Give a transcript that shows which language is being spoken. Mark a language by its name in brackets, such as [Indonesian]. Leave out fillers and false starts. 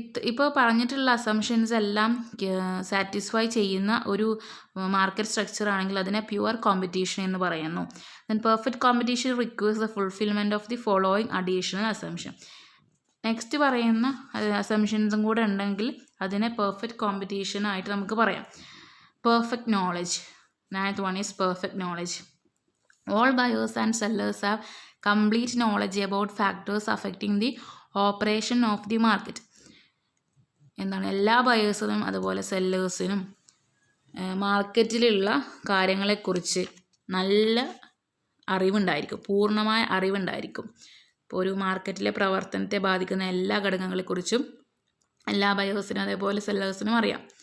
[Malayalam] ഇപ്പോൾ പറഞ്ഞിട്ടുള്ള അസംഷൻസ് എല്ലാം സാറ്റിസ്ഫൈ ചെയ്യുന്ന ഒരു മാർക്കറ്റ് സ്ട്രക്ചർ ആണെങ്കിൽ അതിനെ പ്യുവർ കോമ്പറ്റീഷൻ എന്ന് പറയുന്നു. [English] Then perfect competition requires the fulfilment of the following additional assumption. [Malayalam] Next പറയുന്ന അസംഷൻസും കൂടെ ഉണ്ടെങ്കിൽ അതിനെ പെർഫെക്റ്റ് കോമ്പറ്റീഷൻ ആയിട്ട് നമുക്ക് പറയാം. [English] Perfect knowledge. Ninth one is perfect knowledge. All buyers and sellers have complete knowledge about factors affecting the operation of the market. [Malayalam] എന്താണ്? എല്ലാ ബയേഴ്സിനും അതുപോലെ സെല്ലേഴ്സിനും മാർക്കറ്റിലുള്ള കാര്യങ്ങളെക്കുറിച്ച് നല്ല അറിവുണ്ടായിരിക്കും, പൂർണ്ണമായ അറിവുണ്ടായിരിക്കും. ഇപ്പോൾ ഒരു മാർക്കറ്റിലെ പ്രവർത്തനത്തെ ബാധിക്കുന്ന എല്ലാ ഘടകങ്ങളെക്കുറിച്ചും എല്ലാ ബയേഴ്സിനും അതേപോലെ സെല്ലേഴ്സിനും അറിയാം.